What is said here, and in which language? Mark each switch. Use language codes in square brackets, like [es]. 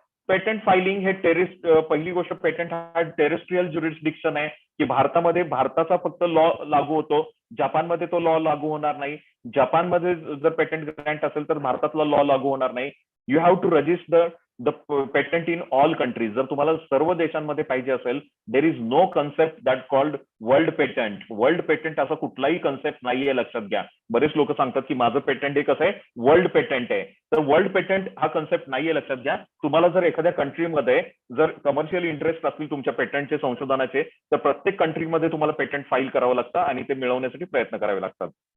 [mr] Patent filing हे पहिली गोष्ट, पेटंट हा टेरेस्ट्रियल ज्युरिस्डिक्शन आहे की भारतामध्ये भारताचा फक्त लॉ लागू होतो. जपानमध्ये तो लॉ लागू होणार नाही. जपानमध्ये जर पेटंट ग्रँट असेल तर भारतातला लॉ लागू होणार नाही. [en] You have to register the patent in all countries. [mr] जर तुम्हाला सर्व देशांमध्ये पाहिजे असेल, [en] There is no concept that called world patent. [mr] World patent असा कुठलाही कन्सेप्ट नाहीये, लक्षात घ्या. बरेच लोक सांगतात की माझं पेटंट हे कसं आहे, वर्ल्ड पेटंट आहे. तर वर्ल्ड पेटंट हा कन्सेप्ट नाहीये, लक्षात घ्या. तुम्हाला जर एखाद्या कंट्रीमध्ये जर कमर्शियल इंटरेस्ट असतील तुमच्या पेटंटचे, संशोधनाचे, तर प्रत्येक कंट्रीमध्ये तुम्हाला पेटंट फाईल करावं लागतं आणि ते मिळवण्यासाठी प्रयत्न करावे लागतात.